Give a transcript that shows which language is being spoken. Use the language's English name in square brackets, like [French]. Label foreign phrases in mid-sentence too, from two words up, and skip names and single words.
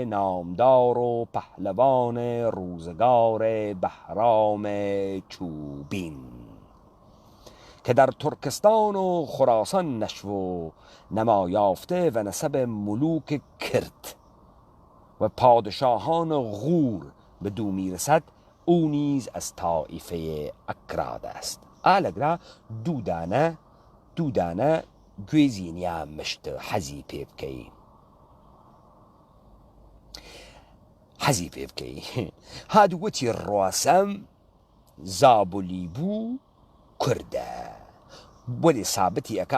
[Persian] نامدار و پهلوان روزگار بهرام چوبین که در ترکستان و خراسان نشو و نما یافته و نسب ملوک کرد و پادشاهان غور به دو میرسد او نیز از طایفه اکراد است ئالەگرا [Southern Kurdish] دوودانە گوێزینیان مشت حەزی پێ بکەی هادووەتی ڕۆسەم زابلی بوو کوردە بۆلێ سابەتی ئەکا